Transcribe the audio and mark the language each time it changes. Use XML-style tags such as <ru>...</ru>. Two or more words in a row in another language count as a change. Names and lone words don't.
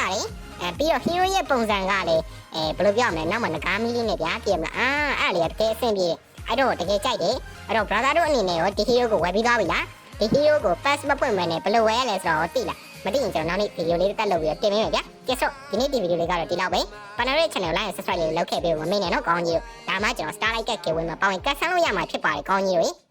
<my>တယ်ပြီးတော့ hero ရဲ့ပုံစံကလည်းဘယ်လိုပြောရမလဲနောက်မှငကားမီးလေးနဲ့ဗျာကြည့်ရမလားအဲ့လေတကယ်အဆင်ပြေအဲ့တော့တကယ်ကြိုက်တယ်အဲ့တော့ brother တို့အနေနဲ့ရောဒီ hero ကိုဝယ်ပြီးသွားပြီလားဒီ hero ကို pass မပွင့်မနဲ့ဘယ်လိုဝယ်ရလဲဆိုတော့သိလားမသိရင်ကျွန်တော်နောက်နေ့ video လေးတက်လုပ်ပြီးတင်ပေးမယ်ဗျာကဲဆိုဒီနေ့ဒီ video လေးကတော့ဒီလောက်ပဲ Panda ရဲ့ channel ကို</my> <en>like and subscribe</en> <my>လေးလုပ်ခဲ့ပေးဖို့မမေ့နဲ့နော်ကောင်းကြီးတို့ဒါမှကျွန်တော် Starlight Cat giveaway မှာပါဝင်ကတ်ဆန်းလို့ရမှာဖြစ်ပါတယ်ကောင်းကြီးတို့</my>